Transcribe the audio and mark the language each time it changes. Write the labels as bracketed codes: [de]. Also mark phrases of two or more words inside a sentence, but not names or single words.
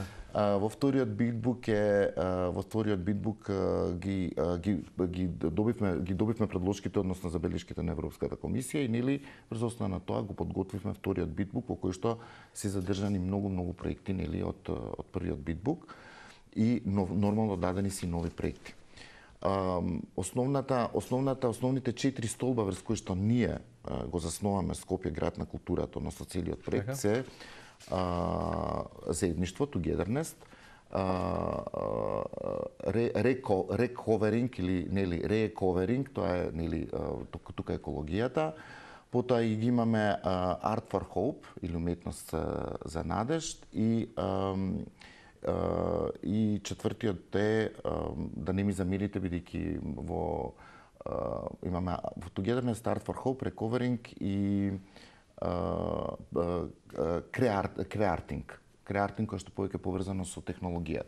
[mk] Во вториот битбук ги добивме предложките, односно забелешките на Европската комисија и врз основа на тоа го подготвивме вториот битбук во кој што се задржани многу проекти од првиот битбук и нормално дадени си нови проекти. Основните 4 столба врз кои што ние го засноваме Скопје град на културата, односно целиот проект се заедништво, [en] togetherness, recovering или recovering, [mk] тоа е тука екологијата. Потоа и ги имаме [en] Art for Hope [mk] или уметност за надежд и четвртиот е, да не ми замерите бидејќи имаме во [en] Togetherness, Art for Hope, Recovering [mk] и Crearting кој што повеќе поврзано со технологијата.